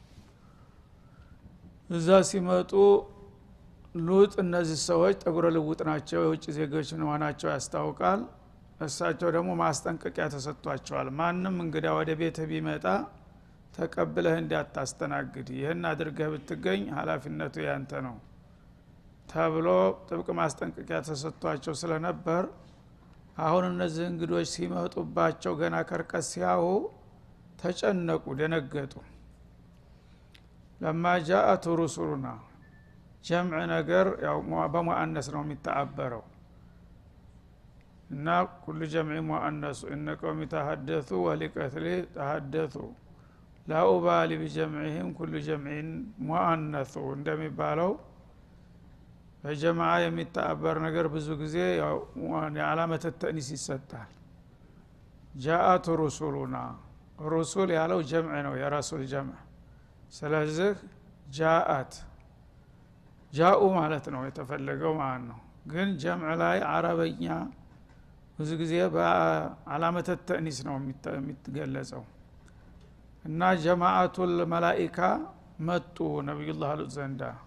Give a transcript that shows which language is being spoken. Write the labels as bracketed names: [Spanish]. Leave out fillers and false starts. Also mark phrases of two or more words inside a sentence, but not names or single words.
[Amharic] እዛ ሲመጡ ሉጥ እነዚህ ሰዎች ጠጉረ ልውጥ ናቸው የውጭ ዜጎች መሆናቸው ያስታውቃል እሳቸው ደግሞ ማስጠንቀቂያ ተሰጥቷቸዋል ማንም እንግዳ ወደ ቤት ቢመጣ ተቀብለህ እንዳታስተናግድ ይሄን አድርገህ ብትገኝ ኃላፊነቱ ያንተ ነው ተብሎ ጥብቅ ማስጠንቀቂያ ተሰጥቷቸው ስለነበር አሁን እነዚህ እንግዶች ሲመጡባቸው ገና ከርቀት ሲያዩ ተጨነቁ ደነገጡ [Arabic] لما جاءت رسلنا جمع [Amharic] ነገር ያው በሙአነስ ነው የሚተአበረው እና [Arabic] كل جمع مؤنث ان قوم تحدثوا ولقتل تحدثوا لا أبالي بجمعهم كل جمع مؤنث [Amharic] እንደሚባለው በጀማዓ የሚተአበር ነገር ብዙ ጊዜ ያው ዓላመተ ተእኒስ ይሰጣል [Arabic] جاءت رسلنا [Amharic] رسول ያለው ጀምዕ ነው የራሱል ጀምዕ ስለዚህ جاءت ጃኡ ማለት ነው የተፈለገው ማለት ነው ግን ጀምዕ ላይ አረበኛ ብዙ ጊዜ በዓላመተ ተእኒስ ነው የሚገለጸው እና ጀማዓቱል መላኢካ መጡ ነብዩላህ ሉጥ ዘንዳ